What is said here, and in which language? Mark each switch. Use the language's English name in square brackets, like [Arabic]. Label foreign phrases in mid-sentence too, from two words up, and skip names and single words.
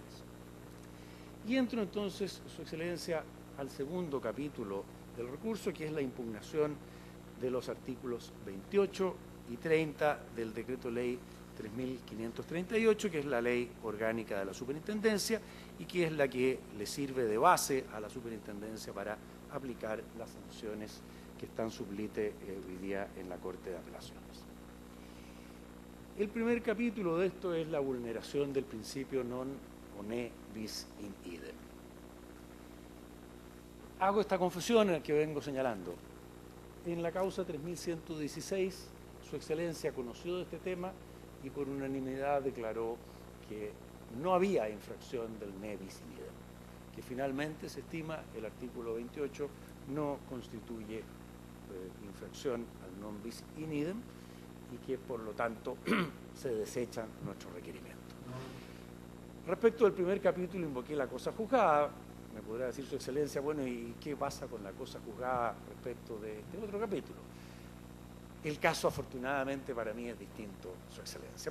[Spanish] Y entro entonces, Su Excelencia, al segundo capítulo del recurso, que es la impugnación de los artículos 28 y 30 del Decreto Ley 3538, que es la ley orgánica de la superintendencia y que es la que le sirve de base a la superintendencia para aplicar las sanciones que están sublite hoy día en la Corte de Apelaciones. El primer capítulo de esto es la vulneración del principio [Latin] non ne bis in idem. [Spanish] Hago esta confesión en la que vengo señalando. En la causa 3116, Su Excelencia conoció de este tema y por unanimidad declaró que no había infracción del [Latin] ne bis in idem, [Spanish] que finalmente se estima el artículo 28 no constituye infracción al [Latin] non bis in idem [Spanish] y que por lo tanto se desechan nuestros requerimientos. Respecto del primer capítulo invoqué la cosa juzgada. Me podrá decir Su Excelencia, bueno, ¿y qué pasa con la cosa juzgada respecto de este otro capítulo? El caso afortunadamente para mí es distinto, Su Excelencia.